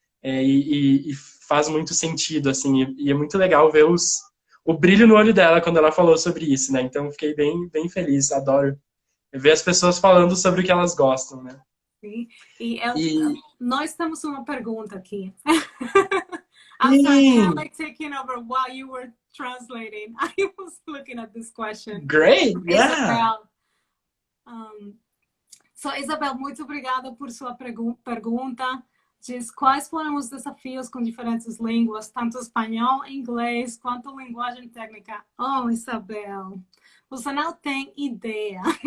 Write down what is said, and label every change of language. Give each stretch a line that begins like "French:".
Portuguese: E faz muito sentido, assim. E é muito legal ver o brilho no olho dela quando ela falou sobre isso, né? Então, fiquei bem, bem feliz. Adoro ver as pessoas falando sobre o que elas gostam, né? Sim. E nós temos uma pergunta aqui.
English: I'm sorry, I'm like taking over while you were translating. I was looking at this question. Great, yeah.
Portuguese: Isabel, muito obrigada por sua pergunta. Diz quais foram os desafios com diferentes línguas, tanto espanhol, inglês, quanto linguagem técnica. Oh, Isabel, você não tem ideia.